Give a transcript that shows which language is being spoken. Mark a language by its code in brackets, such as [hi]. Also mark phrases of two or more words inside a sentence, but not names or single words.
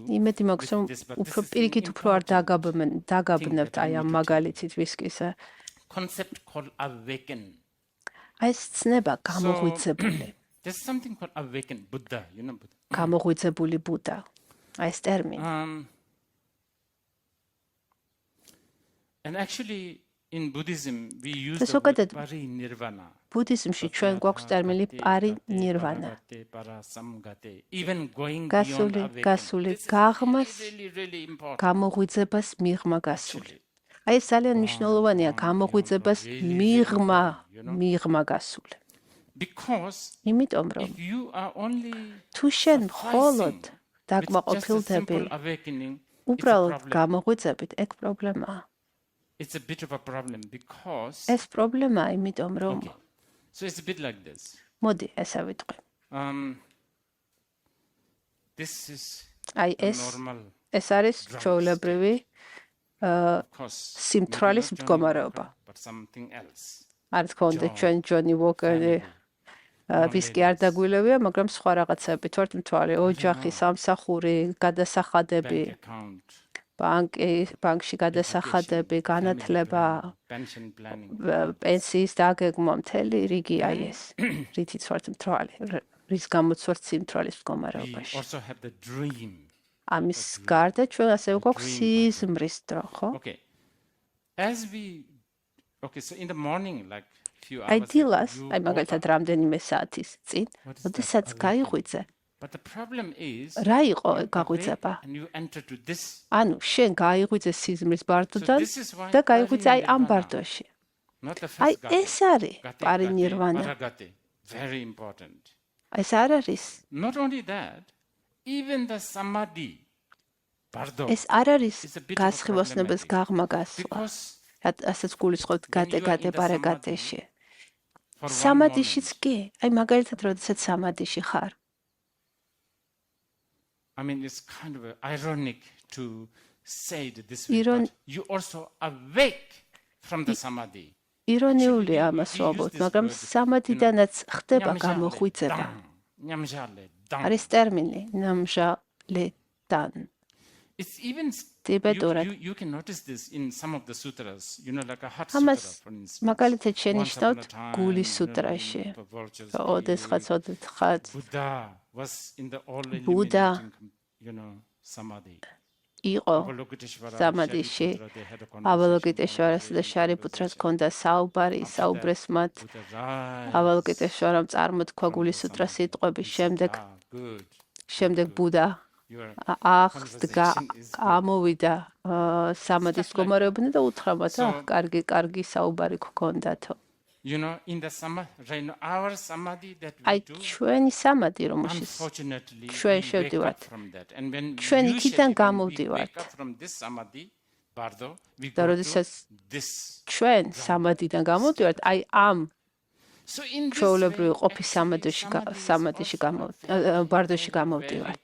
[ka] იმედი მაქვს, რომ უფრო პირიქით უფრო არ დაგაბნევთ აი ამ მაგალითით ვისკისა. [en] Concept called awaken. [ka] აი ეს ცნება გამოღვიძებული. [en] There's something called awaken Buddha, you know Buddha. [ka] გამოღვიძებული ბუდა. აი ეს ტერმინი. [en] And actually in Buddhism we use the word parinirvana. [ka] ბუდიზმში ჩვენ გვაქვს ტერმინი parinirvana. [en] Even going beyond awaken. [ka] გასული გაღმას, გამოღვიძებას მიღმა გასული. აი ეს ძალიან მნიშვნელოვანია გამოღვიძებას მიღმა გასული. იმიტომ რომ თუ შენ მხოლოდ დაკმაყოფილდები უბრალოდ გამოღვიძებით, ეგ პრობლემაა. [en] It's a bit of a problem because [ka] ეს პრობლემაა, იმიტომ რომ [en] so it's a bit like this. [ka] მოდი ესე ვიტყვი. [en] This is [ka] აი ეს არის ჩვეულებრივი სიმთვრალის მდგომარეობა. არ თქმა უნდა, ჩვენ ჯონი ვოკერი ვისკი არ დაგვილევია, მაგრამ სხვა რაღაცები, თვართმთვარე, ოჯახი, სამსახური, გადასახადები, ბანკში გადასახადები, განათლება, პენსიის დაგეგმვა, მთელი რიგი აი ეს, რითიც ვართ მთვრალი, რის გამოც ვართ სიმთვრალის მდგომარეობაში. ამის გარდა ჩვენ ასევე გვაქვს სიზმრის დრო, ხო? [en] So in the morning like few hours [ka] აი დილას, აი მაგალითად რამდენიმე საათის წინ, როდესაც გაიღვიძე, [en] but the problem is [ka] რა იყო გაღვიძება? [en] and you enter to this [ka] ანუ შენ გაიღვიძე სიზმრის ბარდოდან და გაიღვიძე აი ამ ბარდოში. [en] not the [ka] აი [en] first [ka] ეს არის პარინირვანა. [en] very important. [ka] ეს არ არის. [en] Not only that, even the samadhi bardo [ka] ეს არ არის გასხივოსნების გაღმა გასვლა. ასაც გულისხმობთ გადე პარაგატეში. სამადიშიც კი, აი მაგალითად როდესაც სამადიში ხარ. [en] I mean it's kind of ironic to say it this way, but you also awake from the samadhi. [ka] ირონიულია ამას ვამბობთ, მაგრამ სამადიდანაც ხდება გამოხვიძება. არის ტერმინი ნამჟალედან. [en] It's even you can notice this in some of the sutras, you know, like a hot sutra, for instance. [ka] მაგალითად შენიშნავთ გულის სუტრაში. ოდესღაც [en] Buddha was in the all Buddha you know, samadhi. [ka] იყო სამადიში. ავალოკიტეშვარასა და შარიპუტრას ჰქონდა საუბარი, საუბრეს მათ. ავალოკიტეშვარამ წარმოთქვა გულის სუტრას სიტყვები, შემდეგ ბუდა აღსდგა, ამოვიდა სამადის მდგომარეობიდან და უთხრა მათ, კარგი საუბარი გქონდათო. [en] You know, in the samadhi, our samadhi that we [ka] აი [en] do, [ka] ჩვენი სამადი რომელშიც ჩვენ შევდივართ, ჩვენ იქიდან გამოვდივართ. და როდესაც ჩვენ სამადიდან გამოვდივართ, აი ამ ჩვეულებრივი ყოფის ბარდოში გამოვდივართ.